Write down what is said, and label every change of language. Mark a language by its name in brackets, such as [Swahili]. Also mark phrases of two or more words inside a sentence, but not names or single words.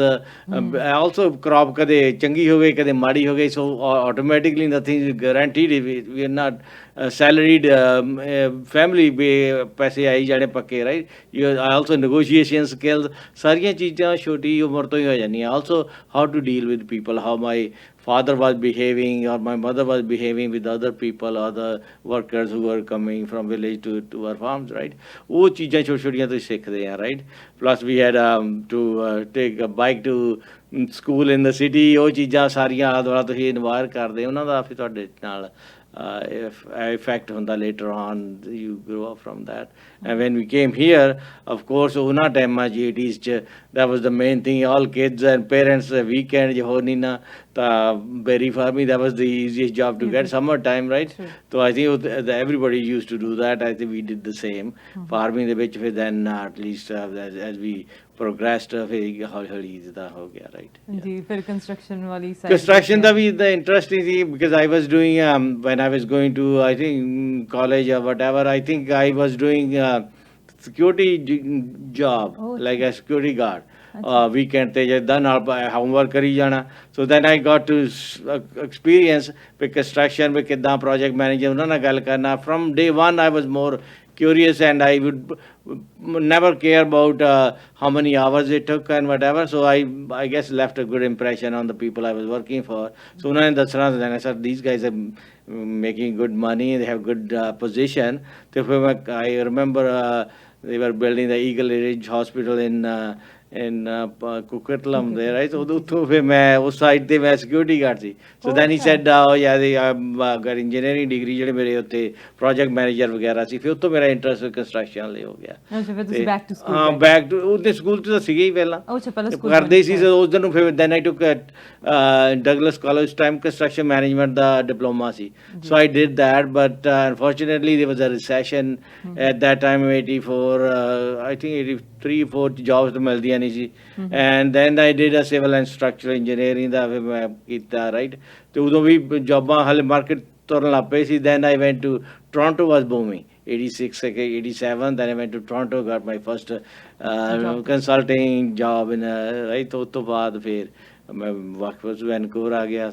[Punjabi] ਆਲਸੋ ਕ੍ਰੌਪ ਕਦੇ ਚੰਗੀ ਹੋ ਗਈ ਕਦੇ ਮਾੜੀ ਹੋ ਗਈ, [English] so automatically nothing guaranteed, we are not salaried family, [Punjabi] ਪੈਸੇ ਆਈ ਜਾਣੇ ਪੱਕੇ, ਰਾਈਟ। [English] also negotiation skills, [Punjabi] ਸਾਰੀਆਂ ਚੀਜ਼ਾਂ ਛੋਟੀ ਉਮਰ ਤੋਂ ਹੀ ਹੋ ਜਾਂਦੀਆਂ। [English] also how to deal with people, how my father was behaving or my mother was behaving with other people, other workers who were coming from village to our farms, right? [Punjabi] ਉਹ ਚੀਜ਼ਾਂ ਛੋਟੀਆਂ ਤੋਂ ਸਿੱਖਦੇ ਆ, [English] right? Plus we had to take a bike to school in the city, [Punjabi] ਉਹ ਚੀਜ਼ਾਂ ਸਾਰੀਆਂ ਆਲੇ ਦੁਆਲੇ ਤੁਸੀਂ ਇਨਵਾਇਰ ਕਰਦੇ, ਉਹਨਾਂ ਦਾ ਫਿਰ ਤੁਹਾਡੇ ਨਾਲ effect ਹੁੰਦਾ [English] later on, you grow up from that. And when we came here, of course [Punjabi] ਉਹਨਾਂ ਟਾਈਮਾਂ 'ਚ 80s 'ਚ [English] that was the main thing, all kids and parents weekend [Punjabi] ਜੇ ਹੋ ਨਹੀਂ ਨਾ ਤਾਂ [English] dairy farming, that was the easiest job to get, summer time, right? So I think everybody used to do that. I think we did the same farming [Punjabi] ਦੇ ਵਿੱਚ। ਫਿਰ [English] then at least as we progressed [Punjabi] ਫਿਰ ਹੌਲੀ ਜਿੱਦਾਂ ਹੋ ਗਿਆ, [English] right? [Punjabi] ਜੀ ਫਿਰ ਕੰਸਟਰਕਸ਼ਨ ਵਾਲੀ ਸਾਈਡ, ਕੰਸਟਰਕਸ਼ਨ ਦਾ ਵੀ [English] the interesting ਸੀ, because I was doing when I was going to I think college or whatever, I think I was doing security job, like a security guard. [Punjabi] Weekend ਤੇ ਜਿੱਦਾਂ ਨਾਲ ਹੋਮਵਰਕ ਕਰੀ ਜਾਣਾ। [English] so then I got to experience [Punjabi] ਵੀ ਕੰਸਟਰਕਸ਼ਨ ਵੀ ਕਿੱਦਾਂ [English] project manager [Punjabi] ਉਹਨਾਂ ਨਾਲ ਗੱਲ ਕਰਨਾ। [English] ਫਰਮ day 1 I was more curious, and I would never care about how many hours it took and whatever. So I guess left a good impression on the people I was working for. So when I said these guys are making good money, they have good position. So I remember they were building the Eagle Ridge Hospital in Kukatlam there, right? [Punjabi] So ਉੱਥੋਂ ਫਿਰ ਮੈਂ ਉਸ ਸਾਈਡ ਤੇ ਮੈਂ ਸਿਕਿਉਰਿਟੀ ਗਾਰਡ ਸੀ. [English] So then he said, oh yeah, they got engineering degree [Punjabi] ਜਿਹੜੇ ਮੇਰੇ ਉੱਤੇ [English] project manager [Punjabi] ਵਗੈਰਾ ਸੀ. ਫਿਰ ਉੱਥੋਂ ਮੇਰਾ ਇੰਟਰਸਟ ਕੰਸਟਰਕਸ਼ਨ ਲਈ ਹੋ ਗਿਆ. ਅੱਛਾ ਫਿਰ ਤੁਸੀਂ [English] back to school [Punjabi] ਹਾਂ [English] back to [Punjabi] ਉਹਦੇ ਸਕੂਲ ਤੇ ਤਾਂ ਸੀਗੇ ਹੀ ਪਹਿਲਾਂ. ਅੱਛਾ ਪਹਿਲਾਂ ਸਕੂਲ ਕਰਦੇ ਸੀ ਉਸ ਦਿਨ ਨੂੰ. ਫਿਰ [English] then I took Douglas College time construction management ਦਾ diploma ਸੀ. So I did that, but unfortunately there was a recession at that time, 84, I think 83-84 jobs [Punjabi] ਤਾਂ ਮਿਲਦੀਆਂ ਨਹੀਂ ਸੀ. [English] And then I did a civil and structural engineering [Punjabi] ਦਾ ਫਿਰ ਮੈਂ ਕੀਤਾ, [English] right? [Punjabi] ਤੇ ਉਦੋਂ ਵੀ ਜੋਬਾਂ ਹਾਲੇ ਮਾਰਕੀਟ ਤੁਰਨ ਲੱਗ ਪਈ ਸੀ. [English] Then I went to Toronto, was booming. 86, 87, then I went to Toronto, got my first consulting job in right. [Punjabi] ਉਸ ਤੋਂ ਬਾਅਦ ਫਿਰ ਮੈਂ ਵਾਪਸ ਵੈਨਕੂਵਰ ਆ ਗਿਆ.